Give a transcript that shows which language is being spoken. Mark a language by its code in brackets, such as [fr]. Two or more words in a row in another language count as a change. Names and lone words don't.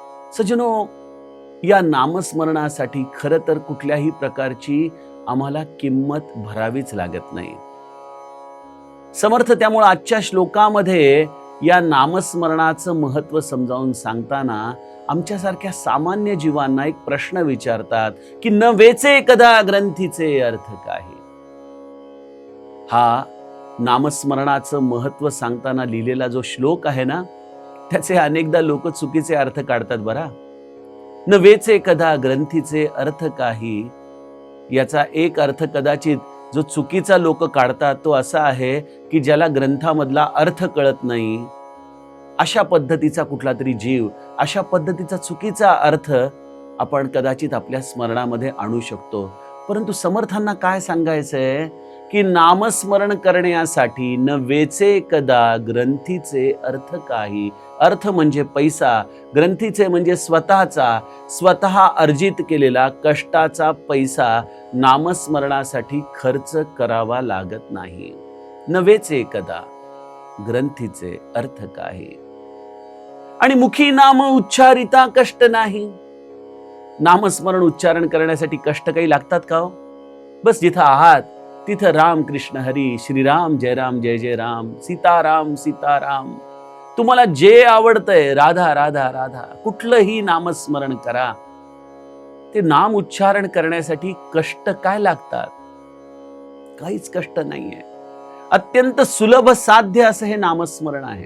[mr] सज्जनो, या नामस्मरणासाठी खरं तर कुठल्याही प्रकारची आम्हाला किंमत भरावीच लागत नाही. समर्थ त्यामुळे आजच्या श्लोकामध्ये या नामस्मरणाचं महत्व समजावून सांगताना आमच्यासारख्या सामान्य जीवांना एक प्रश्न विचारतात की न वेचे कदा ग्रंथीचे अर्थ काही. हा नामस्मरणाचं महत्व सांगताना लिहिलेला जो श्लोक आहे ना, त्याचे अनेकदा लोक चुकीचे अर्थ काढतात बरा. न वेचे कदा ग्रंथीचे अर्थ काही, याचा एक अर्थ कदाचित जो चुकीचा लोक काढतात तो असा आहे की ज्याला ग्रंथामधला अर्थ कळत नाही, अशा पद्धतीचा कुठला तरी जीव, अशा पद्धतीचा चुकीचा अर्थ आपण कदाचित आपल्या स्मरणामध्ये आणू शकतो. परंतु समर्थांना काय सांगायचंय की नामस्मरण करण्यासाठी न वेचे कदा ग्रंथीचे अर्थ काही. अर्थ म्हणजे पैसा, ग्रंथीचे म्हणजे स्वतः अर्जित केलेला कष्टाचा पैसा नामस्मरणासाठी खर्च करावा लागत नाही. न वेचे कदा ग्रंथीचे अर्थ काही. आणि मुखी नाम उच्चारिता कष्ट नाही. नामस्मरण उच्चारण करण्यासाठी कष्ट काही लागतात का हो? बस जिथं आहात तिथं राम कृष्ण हरी, श्रीराम जय राम जय जय राम, सीताराम सीताराम, तुम्हाला जे आवडतंय, राधा राधा राधा, कुठलंही नामस्मरण करा. ते नाम उच्चारण करण्यासाठी कष्ट काय लागतात? काहीच कष्ट नाहीये. अत्यंत सुलभ साध्य असं हे नामस्मरण आहे.